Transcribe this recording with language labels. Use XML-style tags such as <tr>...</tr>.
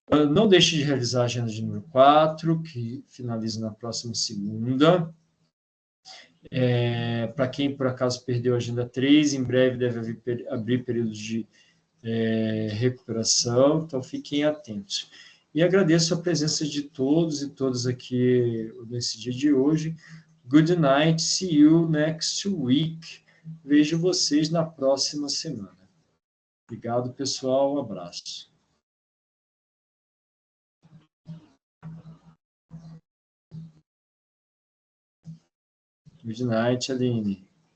<pt>Não deixe de realizar a agenda de número 4, que finaliza na próxima segunda. Para quem, por acaso, perdeu a agenda 3, em breve deve abrir períodos de recuperação, então fiquem atentos. E agradeço a presença de todos e todas aqui nesse dia de hoje.</pt> <en>Good night, see you next week.</en> <pt>Vejo vocês na próxima semana. Obrigado, pessoal, um abraço.</pt> <en>Good night, Aline.</en>